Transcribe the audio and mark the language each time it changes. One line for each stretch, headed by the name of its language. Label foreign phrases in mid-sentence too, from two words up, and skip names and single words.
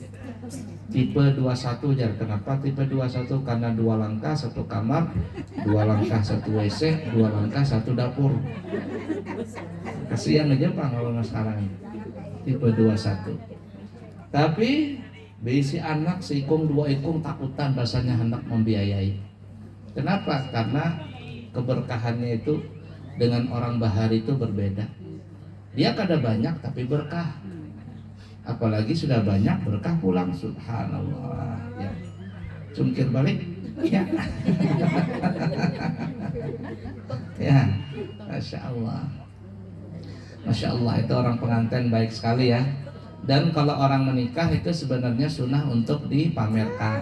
Banjar: Tipe 21 jar. Kenapa tipe 21?
Indonesian: Karena 2 langkah 1 kamar, 2 langkah 1 WC, 2 langkah 1 dapur. Kasihan aja Pak kalau sekarang.
Banjar: Tipe 21. Tapi bisi anak seikung 2 ikung takutan rasanya hendak membiayai.
Indonesian: Kenapa? Karena keberkahannya itu dengan orang Bahari itu berbeda.
Banjar: Dia kada banyak tapi berkah.
Indonesian: Apalagi sudah banyak berkah pulang, subhanallah, ya.
Banjar: Cungkir balik, ya.
Indonesian: Ya,
Arabic: masya Allah, masya Allah,
Indonesian: itu orang pengantin baik sekali ya. Dan kalau orang menikah itu sebenarnya sunnah untuk dipamerkan.